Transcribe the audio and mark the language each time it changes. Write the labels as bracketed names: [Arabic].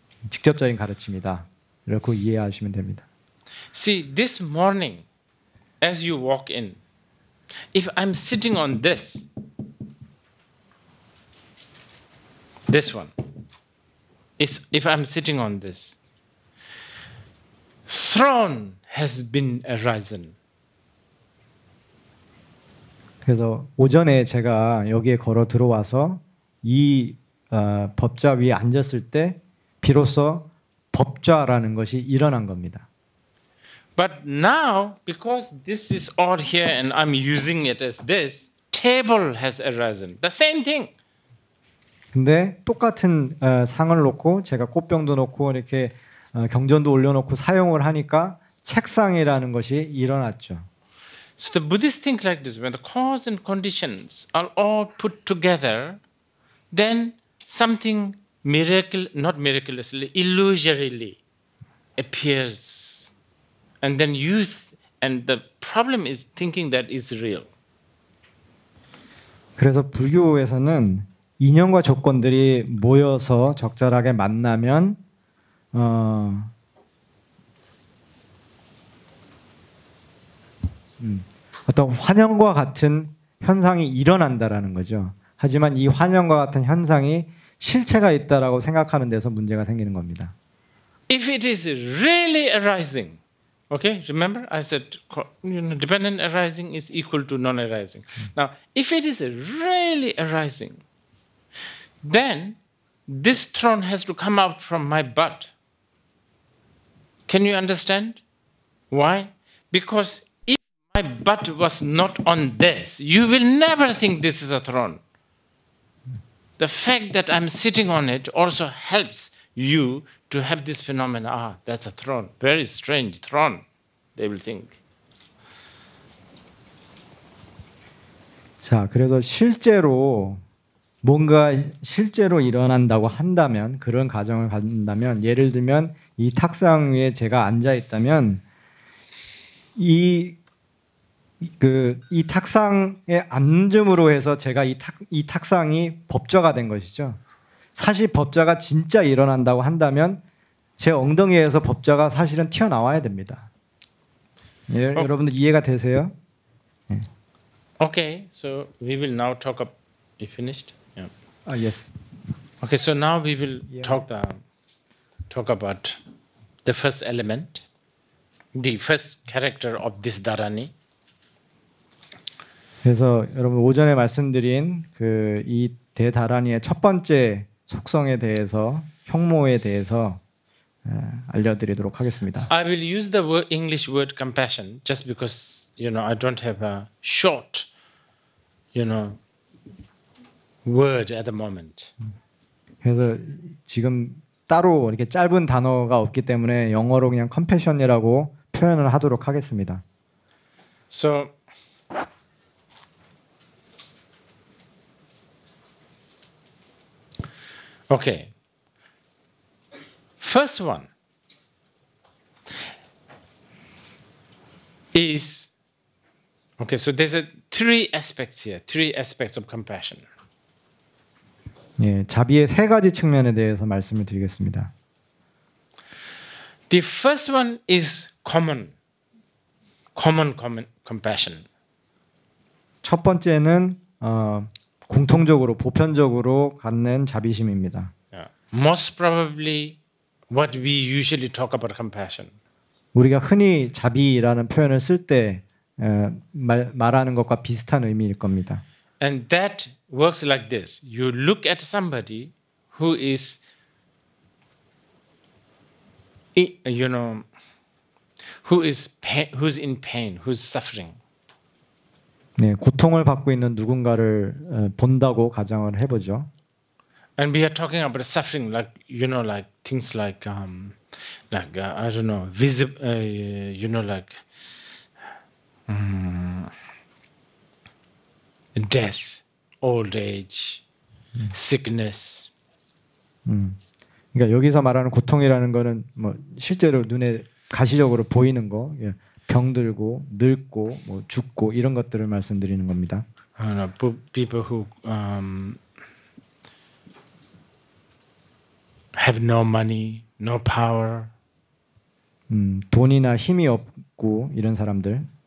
[Korean] 직접적인 가르침이다. 이렇게 이해하시면 됩니다. [English] See, this morning, as you walk in, if I'm sitting on this one, if I'm sitting on this, throne has been arisen. [Korean] 그래서 오전에 제가 여기에 걸어 들어와서 이 법좌 위에 앉았을 때 비로소 법좌라는 것이 일어난 겁니다. [English] But now, because this is all here and I'm using it as this, table has arisen. The same thing. [Korean] 근데 똑같은 상을 놓고 제가 꽃병도 놓고 이렇게 경전도 올려놓고 사용을 하니까 책상이라는 것이 일어났죠. [English] So the Buddhists think like this: when the cause and conditions are all put together, then something not miraculously, illusorily appears, and then and the problem is thinking that is real. [Korean] 그래서 불교에서는 인연과 조건들이 모여서 적절하게 만나면 어떤 환영과 같은 현상이 일어난다라는 거죠. 하지만 이 환영과 같은 현상이 실체가 있다라고 생각하는 데서 문제가 생기는 겁니다. [English] If it is really arising, okay, remember I said dependent arising is equal to non-arising. Now, if it is really arising, then this throne has to come out from my butt. Can you understand? Why? Because if my butt was not on this, you will never think this is a throne. The fact that I'm sitting on it also helps you to have this phenomenon. Ah, that's a throne. Very strange throne, they will think. [Korean] 자, 그래서 실제로 뭔가 실제로 일어난다고 한다면, 그런 가정을 갖는다면, 예를 들면 이 탁상 위에 제가 앉아 있다면 이 탁상에 앉음으로 해서 제가 이 탁상이 법좌가 된 것이죠. 사실 법좌가 진짜 일어난다고 한다면 제 엉덩이에서 법좌가 사실은 튀어나와야 됩니다. 여러분들 이해가 되세요? [English] Okay, so we will now talk up. You finished? Yeah. Yes. Okay, so now we will Yeah. talk about the first element, the first character of this dharani. [Korean] 그래서 여러분 오전에 말씀드린 그 이 대다란이의 첫 번째 속성에 대해서 형모에 대해서 알려드리도록 하겠습니다. [English] I will use the English word compassion just because I don't have a short word at the moment. [Korean] 그래서 지금 따로 이렇게 짧은 단어가 없기 때문에 영어로 그냥 컴패션이라고 표현을 하도록 하겠습니다. [English] So okay. First one is okay. So there's three aspects here. Three aspects of compassion. [Korean] 예, 자비의 세 가지 측면에 대해서 말씀을 드리겠습니다. [English] The first one is common compassion. [Korean] 첫 번째는 공통적으로 보편적으로 갖는 자비심입니다. [English] Yeah. Most probably, what we usually talk about compassion. [Korean] 우리가 흔히 자비라는 표현을 쓸 때 말하는 것과 비슷한 의미일 겁니다. [English] And that works like this. You look at somebody who is, who's in pain, who's suffering. [Korean] 네, 고통을 받고 있는 누군가를 본다고 가정을 해보죠. [English] And we are talking about suffering, like like things like I don't know, death, old age, sickness. [Korean] 그러니까 여기서 말하는 고통이라는 거는 뭐 실제로 눈에 가시적으로 보이는 거, 병들고 늙고 뭐 죽고 이런 것들을 말씀드리는 겁니다. [English] People who have no money, no power. [Korean] 돈이나 힘이 없고 이런 사람들.